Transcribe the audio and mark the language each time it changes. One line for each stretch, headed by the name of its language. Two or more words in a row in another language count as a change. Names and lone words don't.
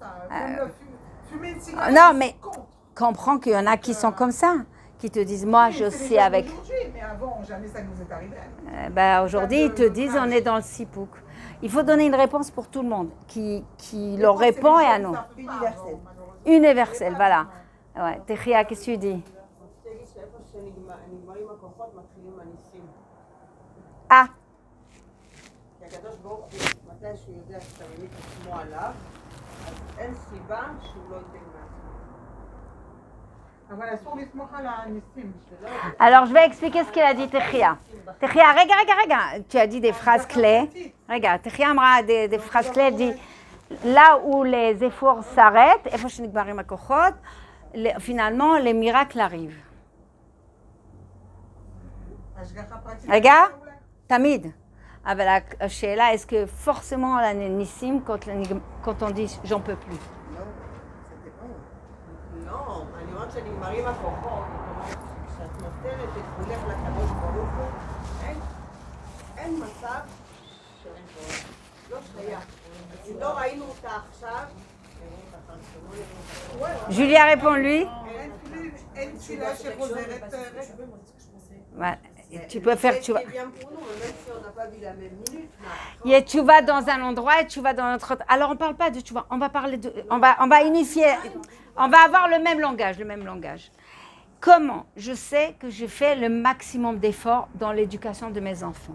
French: Non, mais comprends qu'il y en a qui sont comme ça, qui te disent, moi, je suis avec... Mais avant, jamais ça nous est arrivé. Aujourd'hui, ils te disent, on est dans le sipouk. Il faut donner une réponse pour tout le monde, qui leur répond et à nous. Universel. Universel, voilà. Ouais, Techia, qu'est-ce que tu dis? Ah,
Hebrew: כי הקדוש ברוך הוא, מתי שהוא יודע שאתה באמת תשמוע עליו, אז אין סיבה שהוא לא ייתן מעצמו. אבל אסור לסמוך על הניסים.
French: alors je vais expliquer ce qu'il a dit Techia. Techia, regarde. Tu as dit des phrases clés. Regarde, Techia amra des phrases clés. Elle dit, là où les efforts s'arrêtent, finalement, les miracles arrivent. Regarde, Tamid.
Hebrew: אבל השאלה,
French: est-ce que forcément on a des nissim quand on dit j'en peux plus?
Hebrew: לא, אני אומרת שנגמרים הכוחות, כשאת נותנת את כולך לקדוש ברוך הוא, אין מצב שאין כוח, לא שייך. אז לא ראינו אותה עכשיו.
French: Julia, réponds-lui.
Hebrew: אין תפילה שחוזרת.
French: Ouais. Tu peux faire, tu vas. C'est bien pour nous, même si on n'a pas vu la même minute. Et tu vas dans un endroit et tu vas dans un autre. Alors on parle pas de tu vas, on va parler de, on va unifier, on va avoir le même langage. Comment je sais que je fais le maximum d'efforts dans l'éducation de mes enfants?